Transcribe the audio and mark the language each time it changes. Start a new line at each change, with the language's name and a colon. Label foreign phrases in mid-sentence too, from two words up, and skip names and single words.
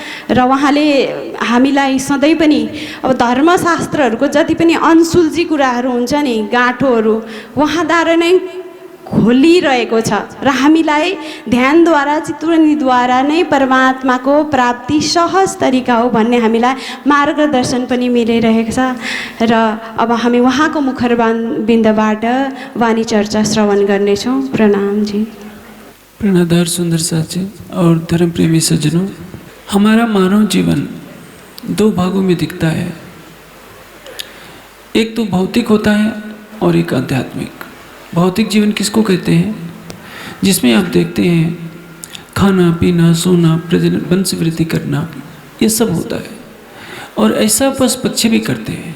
Nepali: र उहाँले हामीलाई सधैँ पनि अब धर्मशास्त्रहरूको जति पनि अनसुल्झी कुराहरू हुन्छ नि गाँठोहरू उहाँद्वारा नै खोलिरहेको छ र हामीलाई ध्यानद्वारा चितवनीद्वारा नै परमात्माको प्राप्ति सहज तरिका हो भन्ने हामीलाई मार्गदर्शन पनि मिलिरहेको छ। र अब हामी उहाँको मुखरबिन्दबाट वाणी चर्चा श्रवण गर्नेछौँ। प्रणाम जी।
Hindi: प्रणदार सुंदर साथी और धर्म प्रेमी सज्जनों, हमारा मानव जीवन 2 भागों में दिखता है। एक तो भौतिक होता है और एक आध्यात्मिक। भौतिक जीवन किसको कहते हैं? जिसमें आप देखते हैं खाना पीना सोना प्रजनन वंश वृद्धि करना ये सब होता है और ऐसा पशु पक्षी भी करते हैं।